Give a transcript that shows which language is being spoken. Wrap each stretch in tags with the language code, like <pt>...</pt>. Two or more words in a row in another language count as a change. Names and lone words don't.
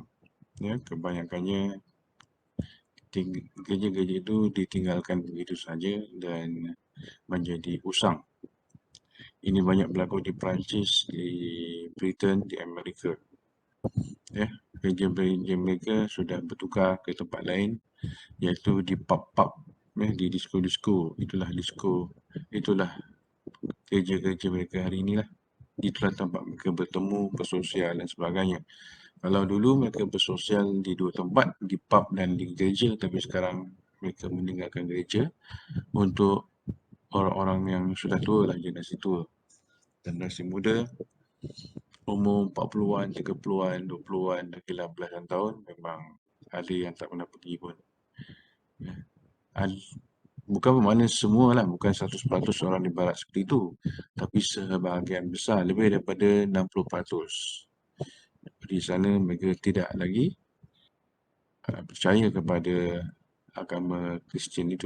<ms>Kebanyakannya gereja-gereja itu ditinggalkan begitu saja dan menjadi usang. Ini banyak berlaku di Perancis, di Britain, di Amerika. Gereja-gereja mereka sudah bertukar ke tempat lain, iaitu di pub-pub, di disco-disco. Itulah gereja-gereja mereka hari inilah. Itulah tempat mereka bertemu, bersosial dan sebagainya. Kalau dulu mereka bersosial di dua tempat, di pub dan di gereja, tapi sekarang mereka meninggalkan gereja untuk orang-orang yang sudah tua lah, generasi tua. Generasi muda, umur 40-an, 30-an, 20-an, lagi belasan tahun, memang ada yang tak pernah pergi pun. Bukan bermakna semua lah, bukan 100% orang di barat seperti itu, tapi sebahagian besar, lebih daripada 60%. Di sana mereka tidak lagi percaya kepada agama Kristian itu.</ms>